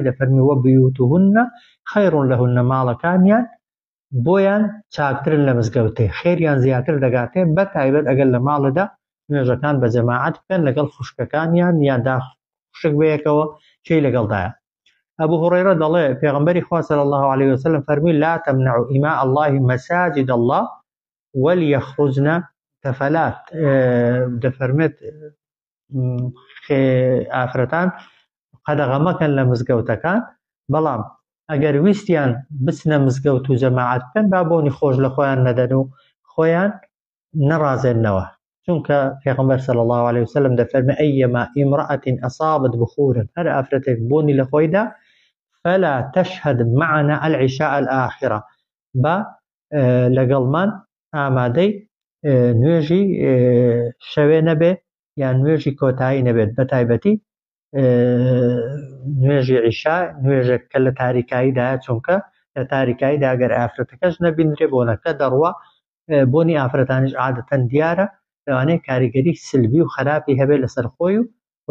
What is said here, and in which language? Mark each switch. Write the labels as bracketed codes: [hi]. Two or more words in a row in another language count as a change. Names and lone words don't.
[ckb] دەفەرمی [ar] وەبیوتهن خەیر لەهن [ckb] ماڵەکانیان بۆیان چاکترن لە مزگەوتێ خێریان زیاتر دەگاتێ بەتایبەت ئەگەر لە ماڵەدا نوێژەکان بە جەماعەت بکەن لەگەڵ خوشکەکانیان یاندا خوشک بەیەکەوە چی لەگەڵدایە ئەبوو هورەیرە دەڵێ پێغەمبەری خوا [ar] صلی الله عليه وسلم [ckb] فەرمی [ar] لا تمنعوا إماء الله مساجد الله وليخرجن كفلات [ckb] دەفەرمێت ئافرەتان قەدەغە مەکەن لە مزگەوتەکان بەڵام ئەگەر ویستیان بچنە مزگەوت و جەماعەت بکەن با بۆنی خۆش لە خۆیان نەدەن و خۆیان نەڕازێننەوە چونکە پێغەمبەر [ar] صلی الله عليه وسلم [ckb] دەفەرمێ [ar] أيما امرأة أصابت بخورا [ckb] هەر ئافرەتێک بۆنی لە خۆیدا [ar] فلا تشهد معنا العشاء الآخرة [ckb] با لەگەڵمان ئامادەی نوێژی شەوێ نەبێ یان نوێژی کۆتایی نەبێت بەتایبەتی نوێژی عیشا نوێژێک کە لە تاریکاییدایە چونکە لە تاریکاییدا ئەگەر ئافرەتەکەش نەبینرێ بۆنەکە دەڕوا بۆنی ئافرەتانیش عادەتەن دیارە لەوانەیە کاریگەری سلبی و خراپی هەبێت لەسەر خۆی و